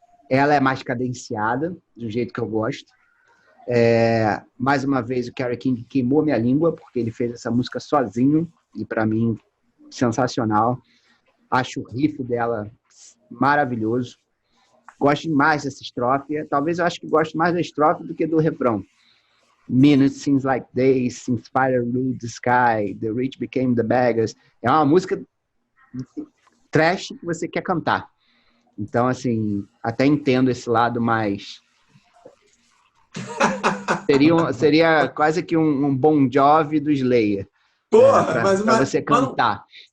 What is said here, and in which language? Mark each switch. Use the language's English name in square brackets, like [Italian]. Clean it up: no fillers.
[Portuguese] Ela é mais cadenciada, do jeito que eu gosto. Mais uma vez, o Kerry King queimou minha língua, porque ele fez essa música sozinho, e para mim, sensacional. Acho o riff dela maravilhoso. Gosto demais dessa estrofe. Talvez eu acho que gosto mais da estrofe do que do refrão. [English] Minutes seems like days, since fire ruled the sky, the rich became the beggars. [Portuguese] É uma música trash que você quer cantar. Então, assim, até entendo esse lado mais... Seria quase que um Bon Jovi do Slayer. Porra, pra você cantar.